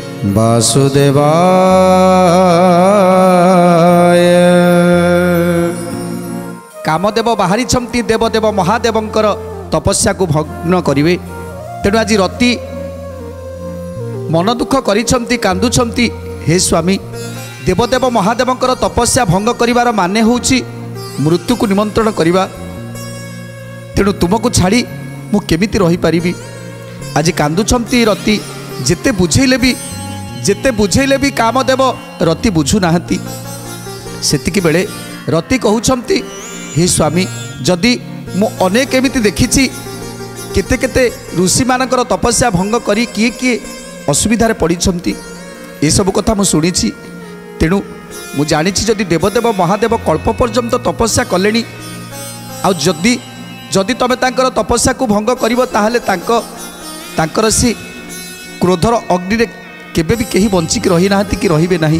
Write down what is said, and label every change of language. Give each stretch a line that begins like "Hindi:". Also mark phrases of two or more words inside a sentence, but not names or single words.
Odia: ବାସୁଦେବାୟ। କାମଦେବ ବାହାରି ଦେବଦେବ ମହାଦେବଙ୍କର ତପସ୍ୟା କୁ ଭଗ୍ନ କରିବେ। ତେଣୁ ଆଜି ରତି ମନ ଦୁଃଖ କରୁଛନ୍ତି କାନ୍ଦୁଛନ୍ତି। ହେ ସ୍ୱାମୀ, ଦେବଦେବ ମହାଦେବଙ୍କର ତପସ୍ୟା ଭଙ୍ଗ କରିବାର ମାନେ ହେଉଛି ମୃତ୍ୟୁ କୁ ନିମନ୍ତ୍ରଣ କରିବା। ତେଣୁ ତୁମକୁ ଛାଡ଼ି ମୁଁ କେମିତି ରହି ପାରିବି। ଆଜି କାନ୍ଦୁଛନ୍ତି ରତି, ଯେତେ ବୁଝେଇଲେ ବି କାମଦେବ ରତି ବୁଝୁ ନାହାନ୍ତି। ସେତିକି ବେଳେ ରତି କହୁଛନ୍ତି, ହେ ସ୍ୱାମୀ, ଯଦି ମୁଁ ଅନେକ ଏମିତି ଦେଖିଛି କେତେ କେତେ ଋଷି ମାନଙ୍କର ତପସ୍ୟା ଭଙ୍ଗ କରି କିଏ କିଏ ଅସୁବିଧାରେ ପଡ଼ିଛନ୍ତି, ଏ ସବୁ କଥା ମୁଁ ଶୁଣିଛି। ତେଣୁ ମୁଁ ଜାଣିଛି ଯଦି ଦେବଦେବ ମହାଦେବ କଳ୍ପ ପର୍ଯ୍ୟନ୍ତ ତପସ୍ୟା କଲେନି, ଆଉ ଯଦି ତମେ ତାଙ୍କର ତପସ୍ୟା କୁ ଭଙ୍ଗ କରିବ ତାହାଲେ ତାଙ୍କର ସେ କ୍ରୋଧର ଅଗ୍ନି ରେ କେବେ ବି କେହି ବଞ୍ଚିକି ରହି ନାହାନ୍ତି କି ରହିବେ ନାହିଁ।